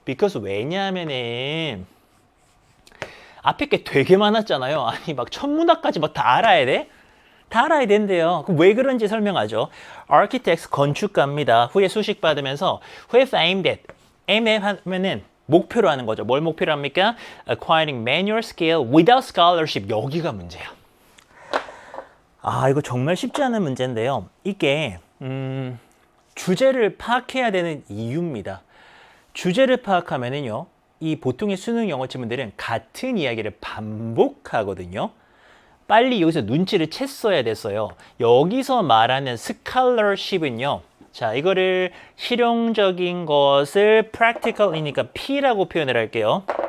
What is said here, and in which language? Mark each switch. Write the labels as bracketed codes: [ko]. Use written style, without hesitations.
[en] because [ko] 왜냐하면은 앞에 게 되게 많았잖아요. 아니 막 천문학까지 막 다 알아야 돼? 다 알아야 된대요. 그럼 왜 그런지 설명하죠. [en] Architects, [ko] 건축가입니다. 후에 수식 받으면서 [en] who have aimed at, [ko] 하면은 목표로 하는 거죠. 뭘 목표로 합니까? [en] Acquiring manual skill without scholarship. [ko] 여기가 문제야. 이거 정말 쉽지 않은 문제인데요. 이게 주제를 파악해야 되는 이유입니다. 주제를 파악하면은요, 이 보통의 수능 영어 지문들은 같은 이야기를 반복하거든요. 빨리 여기서 눈치를 챘어야 됐어요. 여기서 말하는 [en] scholarship [ko] 은요, 자, 이거를 실용적인 것을 [en] practical [ko] 이니까 P라고 표현을 할게요.